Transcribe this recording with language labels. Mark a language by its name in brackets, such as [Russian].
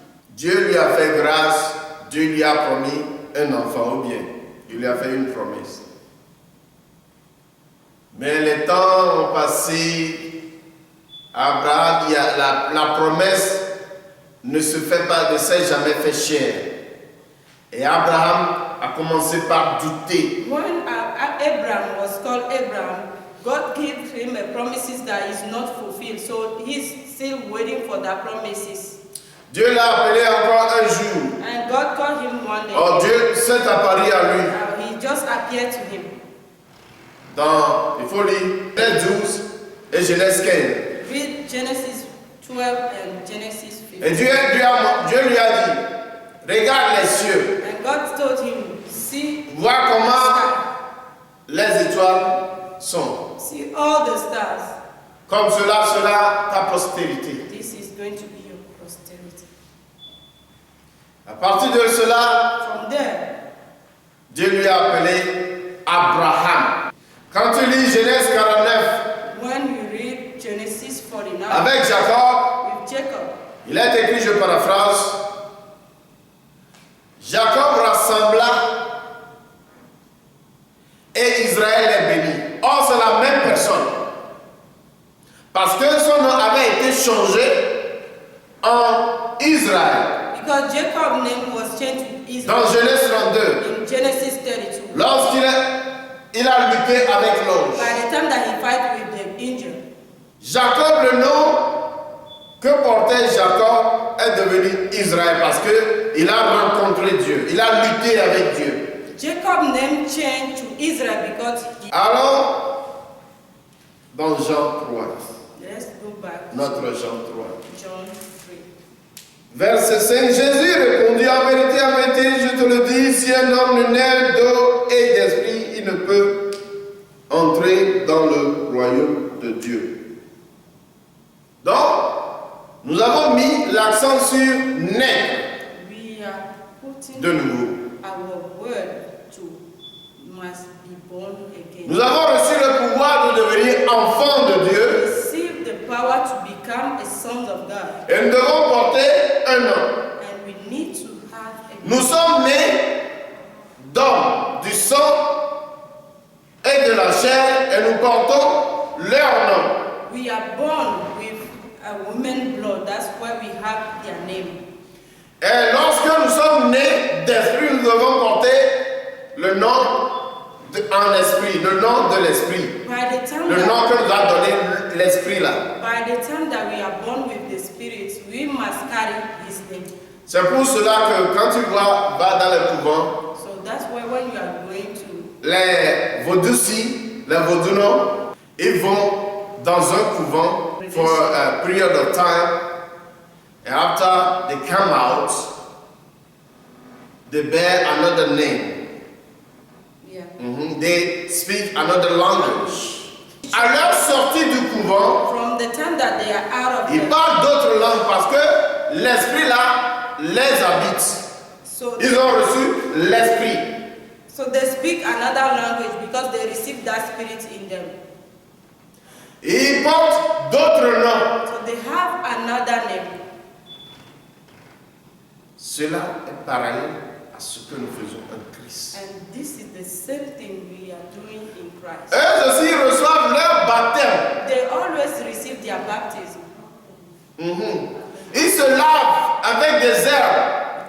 [French] Dieu lui a fait grâce, Dieu lui a promis un enfant, ou bien, il lui a fait une promesse. Mais les temps ont passé, Abraham, la promesse ne s'est jamais fait chair. Et Abraham a commencé par douter. [English] When Abraham was called Abraham, God gave him a promises that is not fulfilled, so he's still waiting for that promises. [French] Dieu l'a appelé encore un jour. [English] And God called him one day. [French] Oh, Dieu s'est apparu à lui. [English] He just appeared to him. [French] Dans, il faut lire Genèse 12 et Genèse 15. [English] Read Genesis 12 and Genesis 15. [French] Et Dieu lui a dit, regarde les cieux, [English] And God told him, see, [French] vois comment les étoiles sont. [English] see all the stars. [French] Comme cela sera ta postérité. [English] This is going to be your posterity. [French] À partir de cela, [English] From there, [French] Dieu lui a appelé Abraham. Quand tu lis Genèse 49 [English] when you read Genesis 49 [French] avec Jacob, [English] with Jacob, [French] il est écrit, je paraphrase, Jacob rassembla et Israël est béni. Or, c'est la même personne. Parce que son nom avait été changé en Israël. [English] because Jacob's name was changed to Israel [French] Dans Genèse 32, [English] in Genesis 32. [French] lorsqu'il a lutté avec l'ange. [English] By the time that he fight with the angel, [French] Jacob, le nom que portait Jacob est devenu devenu Israël parce qu'il a rencontré Dieu, il a lutté avec Dieu. [English] Jacob's name changed to Israel because he... [French] Alors, dans Jean 3, [English] Let's go back to [French] notre Jean 3. [English] John 3. [French] Verset 5, Jésus répondit, en vérité, je te le dis, si un homme ne naît d'eau et d'esprit, il ne peut entrer dans le royaume de Dieu. Donc, nous avons mis l'accent sur naître [English] We are putting [French] de nouveau. [English] our word to must be born again. [French] Nous avons reçu le pouvoir de devenir enfants de Dieu [English] Receive the power to become a son of God. [French] et nous devons porter un nom. [English] And we need to have a [French] Nous sommes nés d'hommes, du sang et de la chair et nous portons leur nom. [English] We are born with a woman blood. That's why we have their name. [French] Et lorsque nous sommes nés d'esprit, nous devons porter le nom en esprit, le nom de l'esprit. [English] By the time [French] Le [English] that, [French] nom que nous a donné l'esprit là. [English] by the time that we are born with the Spirit, we must carry His name. [French] C'est pour cela que quand tu va dans le couvent, [English] So that's why when you are going to [French] les vaudoucis, les vaudounos, ils vont dans un couvent [English] for a period of time. And after they come out, they bear another name. yeah. They speak another language. [French] À leur sortie du couvent, [English] From the time that they are out of [French] ils [English] the [French] parlent d'autres langues parce que l'esprit là les habite. [English] so [French] Ils ont reçu l'esprit. [English] so they speak another language because they receive that spirit in them. [French] Ils portent d'autres noms. [English] So they have another name. [French] Cela est parallèle à ce que nous faisons en Christ. [English] And this is the same thing we are doing in Christ. [French] Eux aussi reçoivent leur baptême. [English] They always receive their baptism. [French] Ils se lavent avec des herbes,